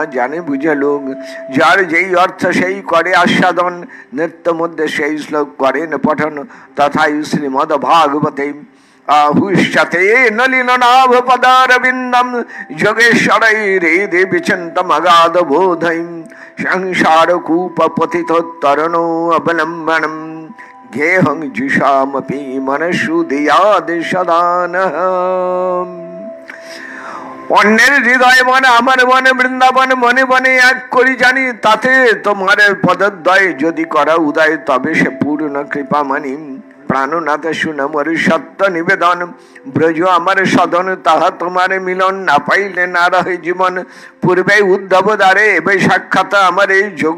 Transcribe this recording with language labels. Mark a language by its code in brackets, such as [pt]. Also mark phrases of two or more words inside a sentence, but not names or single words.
[bn] জানে বুঝে লোক যার যেই অর্থ সেই করে আস্বাদন নৃত্য মধ্যে সেই শ্লোক করেন পঠন তথাই শ্রীমদ ভাগবতে [sa] আহুষ্যতে নলিন নাভ পদারবিন্দম যোগেশ্বরৈ রে দেবী চিন্তম অগাধ বোধৈ সংসার কূপ পতিত তরণ অবলম্বনম গেহং जुषामपि मनसु दियाद सदान [bn] অন্যের হৃদয় মনে আমার মনে বৃন্দাবন মনে মনে এক করি জানি তাতে তোমার পদদ্বয় যদি করা উদয় তবে সে পূর্ণ কৃপা মানি প্রাণনাথ শুন মোর সত্য নিবেদন ব্রজ আমার সদন তাহা তোমার মিলন না পাইলে না রহে জীবন পূর্বে উদ্ধব দ্বারে এবে সাক্ষাৎ আমার এই যোগ